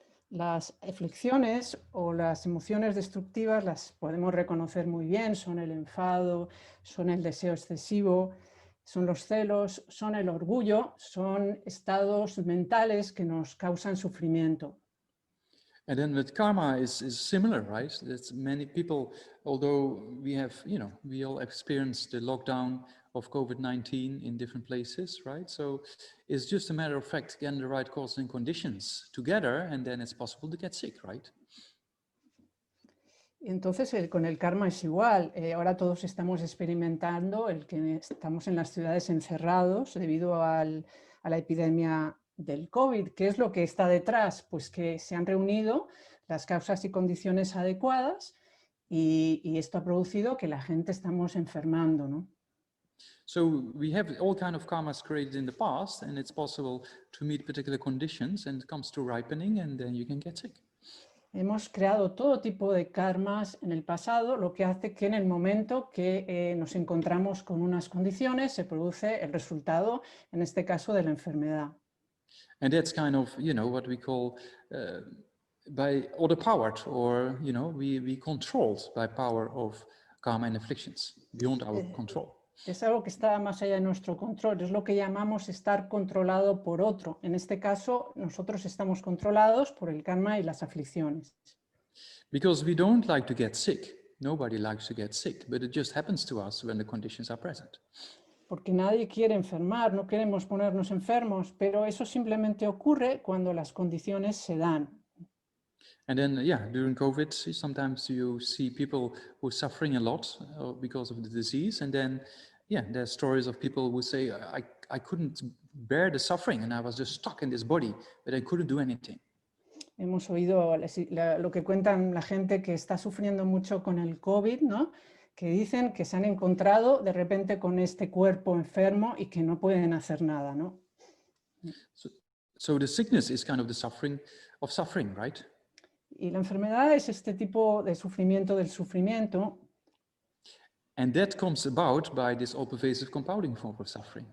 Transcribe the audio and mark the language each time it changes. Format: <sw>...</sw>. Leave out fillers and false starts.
<es>Las aflicciones o las emociones destructivas las podemos reconocer muy bien, son el enfado, son el deseo excesivo, son los celos, son el orgullo, son estados mentales que nos causan sufrimiento.</es> <en>And then with karma is similar, right? That's many people, although we have, we all experienced the lockdown of COVID-19 in different places, right? So it's just a matter of fact, getting the right causes and conditions together, and then it's possible to get sick, right?</en> <es>Entonces con el karma es igual. Ahora todos estamos experimentando el que estamos en las ciudades encerrados debido a la epidemia del COVID. ¿Qué es lo que está detrás? Pues que se han reunido las causas y condiciones adecuadas y esto ha producido que la gente estamos enfermando, ¿no?</es> <en>So we have all kind of karmas created in the past, and it's possible to meet particular conditions, and it comes to ripening, and then you can get sick.</en> <es>Hemos creado todo tipo de karmas en el pasado, lo que hace que en el momento que nos encontramos con unas condiciones se produce el resultado, en este caso, de la enfermedad.</es> <en>And that's kind of, what we call by other powered, or, we controlled by power of karma and afflictions, beyond our control.</en> <es>Es algo que está más allá de nuestro control, es lo que llamamos estar controlado por otro. En este caso, nosotros estamos controlados por el karma y las aflicciones.</es> <en>Because we don't like to get sick. Nobody likes to get sick, but it just happens to us when the conditions are present.</en> <es>Porque nadie quiere enfermar, no queremos ponernos enfermos, pero eso simplemente ocurre cuando las condiciones se dan.</es> <en>And then, during COVID, sometimes you see people who are suffering a lot because of the disease. And then, there's stories of people who say, I couldn't bear the suffering and I was just stuck in this body, but I couldn't do anything.</en> <es>Hemos oído lo que cuentan la gente que está sufriendo mucho con el COVID, ¿no? Que dicen que se han encontrado de repente con este cuerpo enfermo y que no pueden hacer nada, ¿no?</es> <en>So the sickness is kind of the suffering of suffering, right?</en> <es>Y la enfermedad es este tipo de sufrimiento del sufrimiento.</es> <en>And that comes about by this all-pervasive compounding form of suffering.</en>